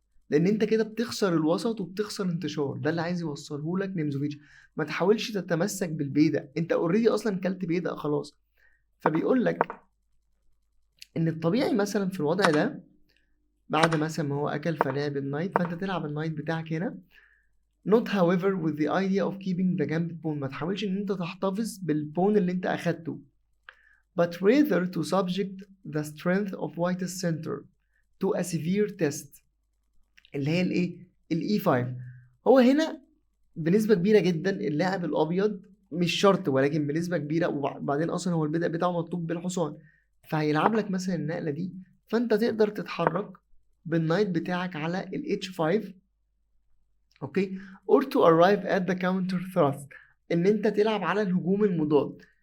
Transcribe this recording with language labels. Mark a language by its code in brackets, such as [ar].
[ar] لان انت كده بتخسر الوسط وبتخسر انتشار. ده اللي عايز يوصله لك نيمزوفيتش. ما تحاولش تتمسك بالبيدق، انت اوريدي اصلا كلت بيدق خلاص. فبيقول لك ان الطبيعي مثلا في الوضع ده بعد مثلا ما هو اكل فلعب النايت، فانت تلعب النايت بتاعك هنا. [en] not however with the idea of keeping the gambit pawn. [ar] ما تحاولش ان انت تحتفظ بالبون اللي انت اخدته، [en] but rather to subject the strength of white's center to a severe test [ar] اللي هي الايه، الاي 5. هو هنا بنسبة كبيرة جدا اللاعب الابيض مش شرط، ولكن بنسبة كبيرة، وبعدين اصلا هو البدء بتاعه مطلوب بالحصان، فهيلعب لك مثلا النقلة دي، فانت تقدر تتحرك بالنايت بتاعك على ال h5. [en] okay, or to arrive at the counter thrust، [ar] ان انت تلعب على الهجوم المضاد.